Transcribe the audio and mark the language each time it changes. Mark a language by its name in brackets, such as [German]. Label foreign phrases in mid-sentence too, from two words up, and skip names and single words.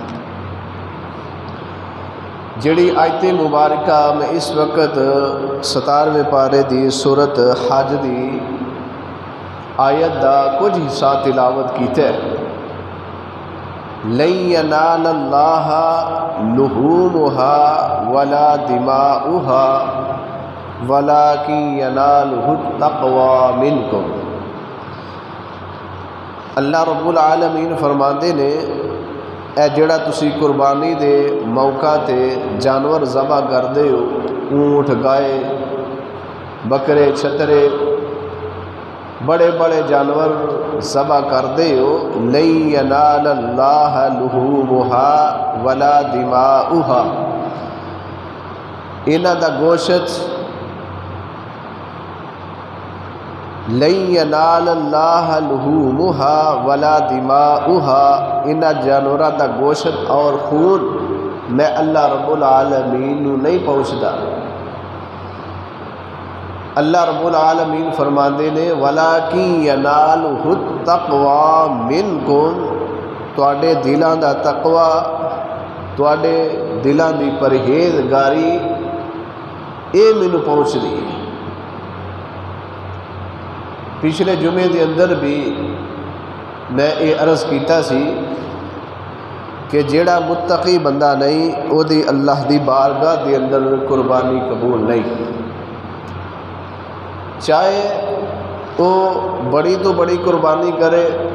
[Punjabi] جڑی آیت مبارکہ میں اس وقت 17ویں پارے دی سورت حج دی آیت دا کچھ حصہ تلاوت کیتا ہے، [Arabic] لن ینال اللہ لحومها ولا دماؤها ولکن ینالہ التقوی منکم۔ [Punjabi] اللہ رب العالمین فرماندے نے اے جڑا تسی قربانی دے موقع تے جانور ذبح کردے ہو، اونٹ، گائے، بکرے، چھترے، بڑے بڑے جانور ذبح کردے ہو، [Arabic] لن ینال اللہ لحومها ولا دماؤها، [Punjabi] انہاں دا گوشت [Arabic] لن ینال اللہ لحومها ولا دماؤها، [Punjabi] انہاں جانوراں دا گوشت اور خون میں اللہ رب العالمین نو نہیں پہنچدا۔ اللہ رب العالمین فرماندے نے [Arabic] وَلَكِنْ يَنَالُهُ التَّقْوَى مِنْكُمْ، [Punjabi] تواڈے دلاں دا تقوی، تواڈے دلاں دی پرہیزگاری اے مینوں پہنچ رہی ہے۔ پچھلے جمعے دے اندر بھی میں یہ عرض کیتا سی کہ جیڑا متقی بندہ نہیں او دی اللہ دی بارگاہ دے اندر قربانی قبول نہیں، چاہے وہ بڑی تو بڑی قربانی کرے،